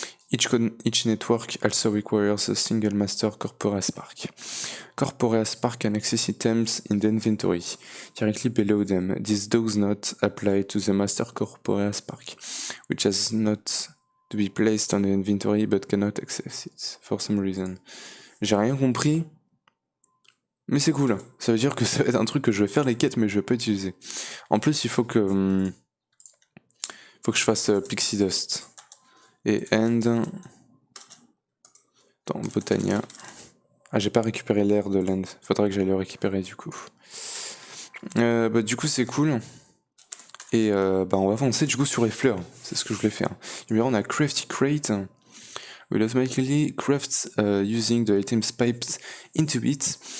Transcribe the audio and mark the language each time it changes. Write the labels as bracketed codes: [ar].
[en] Each network also requires a single master corporea spark. Corporea spark can access items in the inventory directly below them. This does not apply to the master corporea spark, which has not to be placed on the inventory but cannot access it for some reason. [fr] J'ai rien compris, mais c'est cool. Ça veut dire que ça va être un truc que je vais faire les quêtes, mais je vais pas utiliser. En plus, il faut que je fasse Pixie Dust et End. Attends, Botania. Ah, j'ai pas récupéré l'air de l'End. Faudrait que j'aille le récupérer du coup. Du coup, c'est cool. Et on va avancer du coup sur les fleurs. C'est ce que je voulais faire. Et bien, on a Crafty Crate. [en] Will automatically craft using the items piped into it.